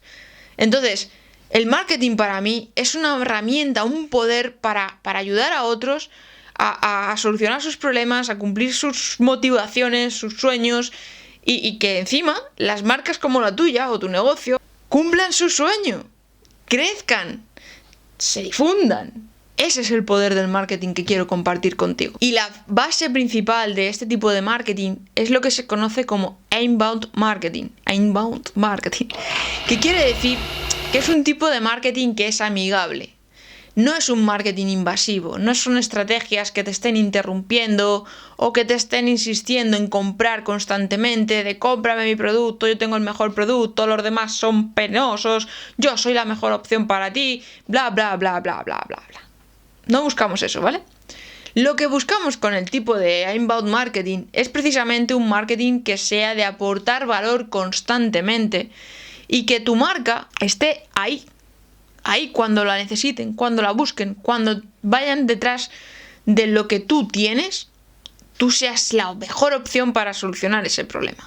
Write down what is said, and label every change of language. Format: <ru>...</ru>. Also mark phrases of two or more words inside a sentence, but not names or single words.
<es>Entonces, el marketing para mí es una herramienta, un poder para ayudar a otros a solucionar sus problemas, a cumplir sus motivaciones, sus sueños, y que encima las marcas como la tuya o tu negocio cumplan su sueño, crezcan, se difundan. Ese es el poder del marketing que quiero compartir contigo. Y la base principal de este tipo de marketing es lo que se conoce como</es> <en>inbound marketing. Inbound marketing.</en> <es>Que quiere decir que es un tipo de marketing que es amigable. No es un marketing invasivo, no son estrategias que te estén interrumpiendo o que te estén insistiendo en comprar constantemente, de cómprame mi producto, yo tengo el mejor producto, los demás son penosos, yo soy la mejor opción para ti, bla bla bla bla bla bla bla. No buscamos eso, ¿vale? Lo que buscamos con el tipo de</es> <en>inbound marketing</en> <es>es precisamente un marketing que sea de aportar valor constantemente y que tu marca esté ahí cuando la necesiten, cuando la busquen, cuando vayan detrás de lo que tú tienes, tú seas la mejor opción para solucionar ese problema.</es>